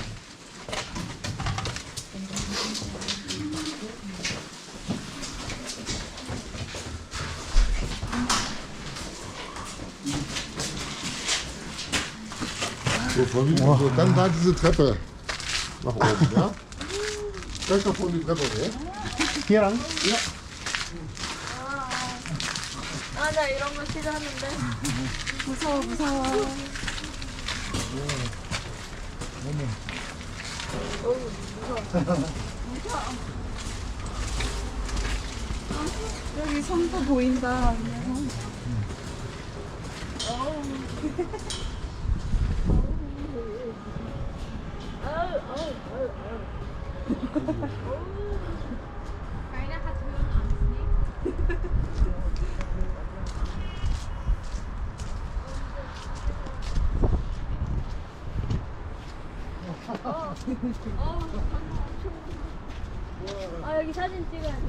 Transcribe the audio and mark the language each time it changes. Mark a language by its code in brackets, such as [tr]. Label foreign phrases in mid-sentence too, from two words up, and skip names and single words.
[de] So, dann da diese Treppe nach oben, ja? Gleich nach vorne die Treppe hoch. [ko] Hier랑? 아, 나 이런 거 싫어하는데. 무서워, 무서워. 여기 성도 보인다. [de] Keiner hat Höhenangst, ne? [ko] 여기 사진 찍어야 돼.